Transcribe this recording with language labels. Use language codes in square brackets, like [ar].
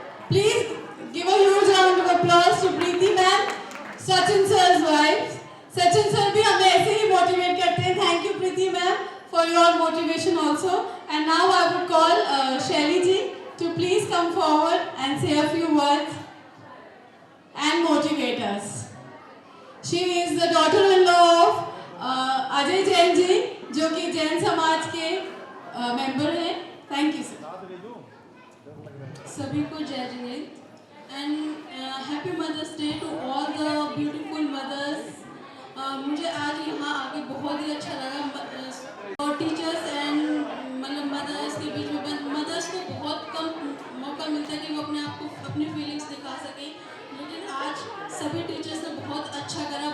[en] Please give a huge round of applause to Preeti ma'am, Sachin sir's wife. [hi] Sachin sir भी हमें ऐसे ही motivate करते हैं. [en] Thank you, Preeti ma'am, for your motivation also. And now I would call Shelly ji to please come forward and say a few words and motivate us. She is the daughter-in-law of Ajay Jain ji, [hi] जो कि जैन समाज के member हैं. [en] Thank you, sir. [hi] सभी को जय Jinendra [en] And happy mother's day to all the beautiful mothers. [hi] मुझे आज यहाँ आके बहुत ही अच्छा लगा और टीचर्स एंड मतलब मदर्स के बीच में मदर्स को बहुत कम मौका मिलता है कि वो अपने आप को अपनी फीलिंग्स दिखा सकें, लेकिन आज सभी टीचर्स ने बहुत अच्छा करा।